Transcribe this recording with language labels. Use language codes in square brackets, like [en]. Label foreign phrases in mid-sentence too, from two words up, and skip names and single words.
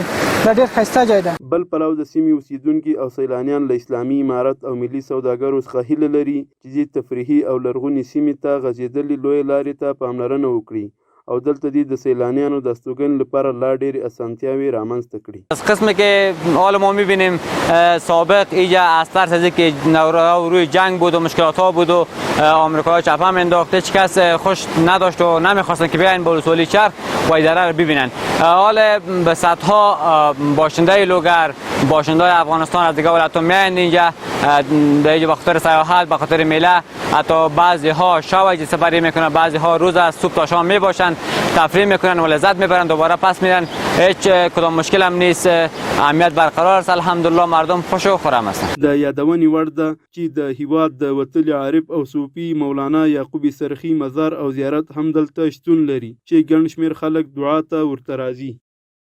[ps] دا ډېر ښایسته ځای ده. بل پلو د سیمې اوسیدونکي او سیلانیان له اسلامي امارت او ملي سوداګرو څخه هیله لري چې دې تفریحي او لرغونې سیمې ته غځېدلې لویې لارې ته پاملرنه وکړي او دلته دې د سیلانیانو د استوګنې لپاره لا ډېرې اسانتیاوې رامنځته کړي. [fa] از قسمی که حال ما میبینیم سابق اینجا از ترس از اینکه روی جنگ بود و مشکلات ها بود و آمریکا چپ هم انداخت، هیچ کس خوش نداشت و نمیخواستن که بیاین با ولسوالی چرخ وایدره رو ببینن. حال به صدها باشنده لوگر، باشنده افغانستان از دیگه ولایت‌ها میاین اینجا به خاطر سیاحت، به خاطر میله. حتی بعضی ها شب سفری میکنن، بعضی ها روز از صبح تا شام میباشن، تفریح میکنن و لذت میبرن، دوباره پس میرن. هیچ کدام مشکل هم نیست، امنیت برقرار است. الحمدلله مردم خوش و خرم هستند. [ps] د یادونې وړ ده چې د هیواد د وتلي عارف او صوفي مولانا یعقوب سرخي مزار او زیارت هم دلته شتون لري چې ګڼ شمېر خلک دعا ته ورته راځي.